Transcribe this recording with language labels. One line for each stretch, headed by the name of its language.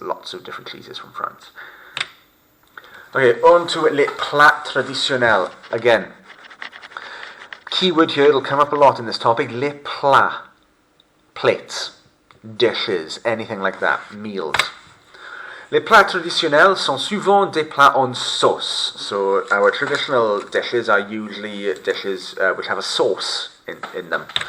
English: Lots of different cheeses from France. Okay, on to
French: les plats traditionnels.
English: Again, keyword here, it'll come up a lot in this topic,
French: les plats.
English: Plates, dishes, anything like that, meals.
French: Les plats traditionnels sont souvent des plats en sauce.
English: So our traditional dishes are usually dishes which have a sauce in them.